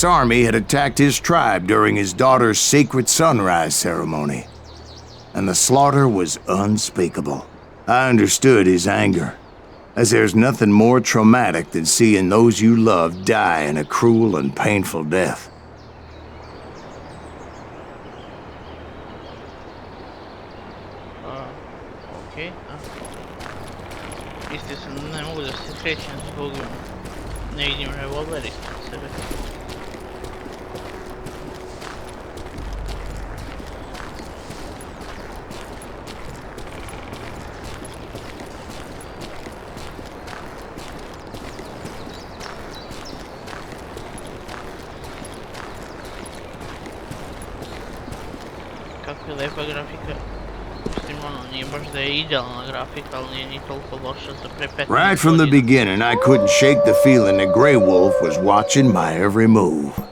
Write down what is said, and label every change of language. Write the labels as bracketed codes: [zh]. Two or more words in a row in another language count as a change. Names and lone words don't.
[en] Army had attacked his tribe during his daughter's sacred sunrise ceremony, and the slaughter was unspeakable. I understood his anger, as there's nothing more traumatic than seeing those you love die in a cruel and painful death. [sr] Okej, Isto se ne mogu da se krećem zbog ne vidim revolver ispred sebe. Kako je lepa grafika. Mislim, nije baš da je idealna grafika, ali nije ni toliko loša za pre 15 godina. [en] Right from the beginning, I couldn't shake the feeling that Grey Wolf was watching my every move.